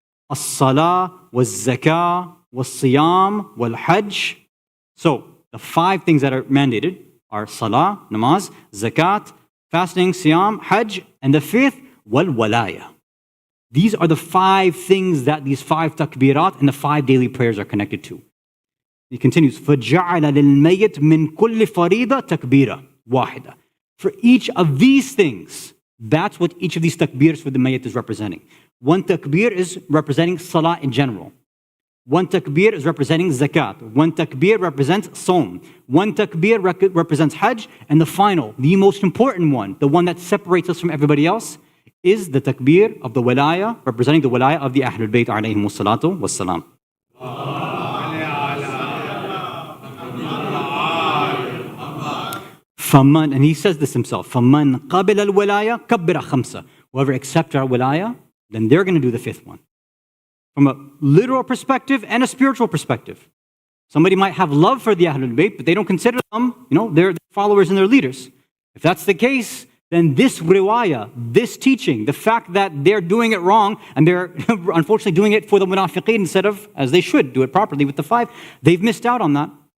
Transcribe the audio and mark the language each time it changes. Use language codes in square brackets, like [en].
[en] As-salah, was-zakah, was-siyam, wal-hajj. So, the 5 things that are mandated are salah, namaz, zakat, fasting, siyam, hajj, and the 5th, wal-walaya. These are the 5 things that these 5 takbirat and the 5 daily prayers are connected to. [ar] He continues, فَجَعَلَ لِلْمَيِّتْ مِنْ كُلِّ فَرِيضَةٍ تَكْبِيرًا وَاحِدًا. [en] For each of these things, that's what each of these takbirs for the mayyit is representing. One takbir is representing salah in general. One takbir is representing zakat. One takbir represents saum. One takbir represents hajj. And the final, the most important one, the one that separates us from everybody else, is the takbir of the walaya, representing the walaya of the Ahlul Bayt alayhimus salatu wassalam. [ar] فَمَنْ, and he says this himself, فَمَنْ قَبِلَ الْوِلَايَةِ كَبِّرَ خَمْسَ. [en] Whoever accepts our wilayah, then they're going to do the fifth one. From a literal perspective and a spiritual perspective. Somebody might have love for the Ahlul Bayt, but they don't consider them, their followers and their leaders. If that's the case, then this riwayah, this teaching, the fact that they're doing it wrong, and they're unfortunately doing it for the munafiqeen instead of, as they should, do it properly with the five, they've missed out on that.